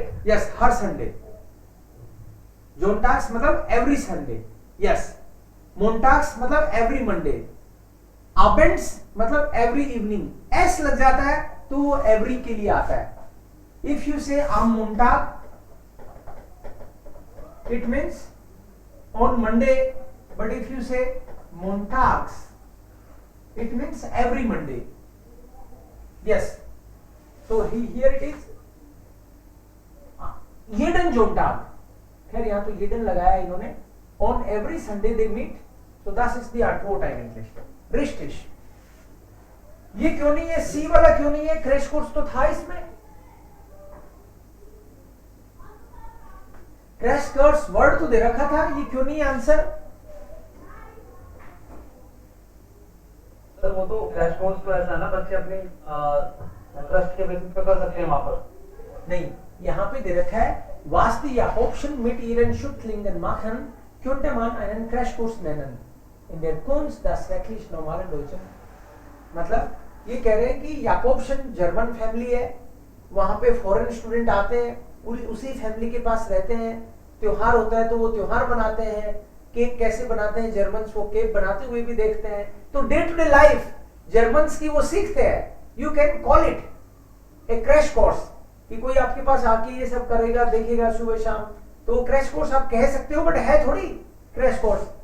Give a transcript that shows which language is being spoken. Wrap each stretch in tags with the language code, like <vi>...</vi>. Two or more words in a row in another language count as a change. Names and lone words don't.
<hi>यस, हर संडे। जोनटाक्स मतलब</hi> <en>every Sunday.</en> <hi>यस, मोन्टाक्स मतलब</hi> <en>every Monday.</en> <hi>अबेंड्स मतलब</hi> <en>every evening.</en> <hi>एस लग जाता है तो वो एवरी के लिए आता है।</hi> <en>if you say</en> <de>am Montag,</de> <en>it means on Monday, but if you say montags, it means every Monday. Yes, so here it is</en> <de>jeden Sonntag।</de> <hi>खैर यहाँ तो jeden लगाया इन्होंने।</hi> <en>On every Sunday they meet, so</en> <de>das ist die Antwort eigentlich। Richtig।</de> <hi>ये क्यों नहीं है, सी वाला क्यों नहीं है?</hi> <en>crash course</en> <hi>तो था इसमें।</hi> <en>crash course word</en> <hi>तो दे रखा था, ये क्यों नहीं आंसर? सर वो तो</hi> <en>crash course</en> <hi>तो ऐसा है ना, बच्चे अपनी इंटरेस्ट के बेसिस पे कर सकते हैं वहां पर। नहीं, यहाँ पे दे रखा है</hi> <de>was die Jakobsen mit ihren Schützlingen machen, könnte man einen Crashkurs nennen in der Kunst das wirklich normale Deutsche।</de> <hi>मतलब ये कह रहे हैं कि याकोब्सन</hi> <en>German family</en> <hi>है, वहां पे</hi> <en>foreign student</en> <hi>आते हैं, उसी फैमिली के पास रहते हैं, त्योहार होता है तो वो त्योहार बनाते हैं, केक कैसे बनाते हैं जर्मन्स वो केक बनाते हुए भी देखते हैं। तो</hi> <en>day to day life</en> <hi>जर्मन्स की वो सीखते हैं।</hi> <en>you can call it a crash course,</en> <hi>कि कोई आपके पास आके ये सब करेगा देखेगा सुबह शाम, तो</hi> <en>crash course</en> <hi>आप कह सकते हो, बट है थोड़ी</hi> <en>crash course.</en>